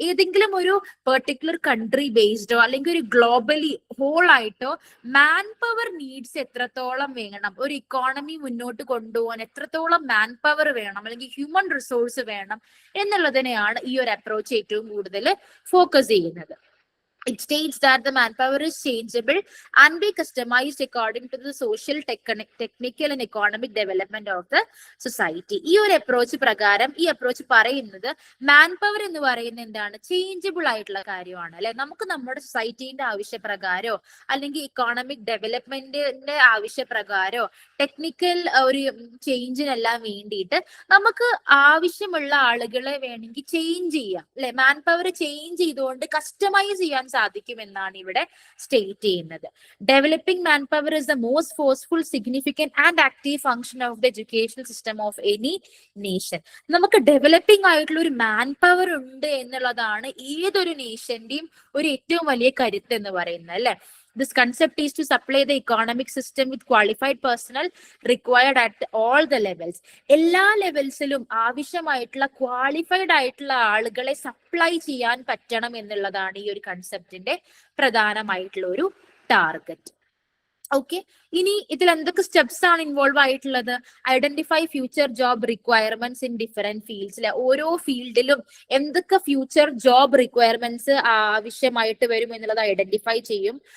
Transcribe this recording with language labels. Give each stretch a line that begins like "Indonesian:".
Malayalam: ഏതെങ്കിലും ഒരു particular country ബേസ്ഡോ അല്ലെങ്കിൽ ഒരു ഗ്ലോബലി ഹോൾ ആയിട്ടോ മാൻ പവർ നീഡ്സ് എത്രത്തോളം വേണം, ഒരു ഇക്കോണമി മുന്നോട്ട് കൊണ്ടുപോകാൻ എത്രത്തോളം മാൻ പവർ വേണം അല്ലെങ്കിൽ ഹ്യൂമൻ റിസോഴ്സ് വേണം എന്നുള്ളതിനെയാണ് ഈ ഒരു അപ്രോച്ച് ഏറ്റവും കൂടുതൽ ഫോക്കസ് ചെയ്യുന്നത്.
English: It states that the manpower is changeable and be customized according to the social, technical and economic development of the society.
Malayalam: ഈ ഒരു അപ്രോച്ച് പ്രകാരം ഈ അപ്രോച്ച് പറയുന്നത് മാൻ പവർ എന്ന് പറയുന്നത് എന്താണ്, ചേഞ്ചബിൾ ആയിട്ടുള്ള കാര്യമാണ് അല്ലെ. നമുക്ക് നമ്മുടെ സൊസൈറ്റീന്റെ ആവശ്യപ്രകാരോ അല്ലെങ്കിൽ ഇക്കോണമിക് ഡെവലപ്മെന്റിന്റെ ആവശ്യപ്രകാരോ ടെക്നിക്കൽ ഒരു ചേഞ്ചിനെല്ലാം വേണ്ടിയിട്ട് നമുക്ക് ആവശ്യമുള്ള ആളുകളെ വേണമെങ്കിൽ ചേഞ്ച് ചെയ്യാം അല്ലെ. മാൻ പവർ ചേഞ്ച് ചെയ്തുകൊണ്ട് കസ്റ്റമൈസ് ചെയ്യാൻ സാധിക്കുമെന്നാണ് ഇവിടെ സ്റ്റേറ്റ് ചെയ്യുന്നത്.
English: Developing man power is the most forceful, significant and active function of the educational system of any nation.
Malayalam: നമുക്ക് ഡെവലപ്പിംഗ് ആയിട്ടുള്ള ഒരു മാൻ പവർ ഉണ്ട് എന്നുള്ളതാണ് ഏതൊരു നേഷന്റെയും ഒരു ഏറ്റവും വലിയ കരുത്ത് എന്ന് പറയുന്നത് അല്ലെ.
English: This concept is to supply the economic system with qualified personnel required at all the levels.
Malayalam: എല്ലാ ലെവൽസിലും ആവശ്യമായിട്ടുള്ള ക്വാളിഫൈഡ് ആയിട്ടുള്ള ആളുകളെ സപ്ലൈ ചെയ്യാൻ പറ്റണം എന്നുള്ളതാണ് ഈ ഒരു കൺസെപ്റ്റിന്റെ പ്രധാനമായിട്ടുള്ള ഒരു ടാർഗറ്റ്. ഓക്കെ, ഇനി ഇതിൽ എന്തൊക്കെ സ്റ്റെപ്സ് ആണ് ഇൻവോൾവ് ആയിട്ടുള്ളത്?
English: identify future job requirements in different
Malayalam: ഫീൽഡ്സിലെ ഓരോ ഫീൽഡിലും എന്തൊക്കെ ഫ്യൂച്ചർ ജോബ് റിക്വയർമെന്റ്സ് ആവശ്യമായിട്ട് വരും എന്നുള്ളത് ഐഡന്റിഫൈ ചെയ്യും.